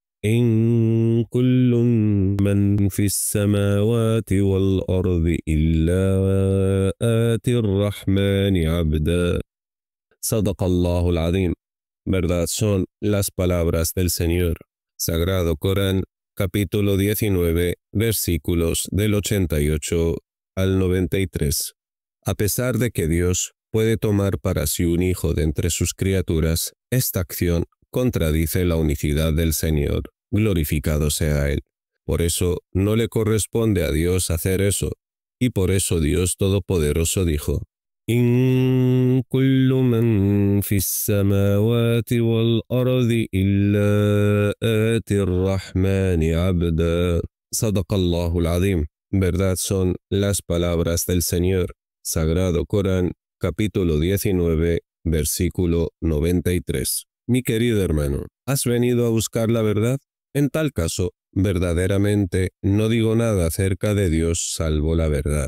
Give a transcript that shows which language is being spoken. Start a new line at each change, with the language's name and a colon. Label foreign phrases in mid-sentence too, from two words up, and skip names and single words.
Arabic: إن كل من في السماوات والأرض إلا آتي الرحمن عبدا. صدق الله العظيم.
Spanish: Verdad son las palabras del Señor. Sagrado Corán, capítulo 19, versículos del 88 al 93. A pesar de que Dios puede tomar para sí un hijo de entre sus criaturas, esta acción contradice la unicidad del Señor. Glorificado sea Él. Por eso no le corresponde a Dios hacer eso, y por eso Dios Todopoderoso dijo:
Arabic: إن كل من في السماوات والأرض إلا آتي الرحمن عبدا. صدق الله العظيم.
Spanish: Verdad son las palabras del Señor. Sagrado Corán, capítulo 19, versículo 93. Mi querido hermano, ¿has venido a buscar la verdad? En tal caso, verdaderamente no digo nada acerca de Dios salvo la verdad.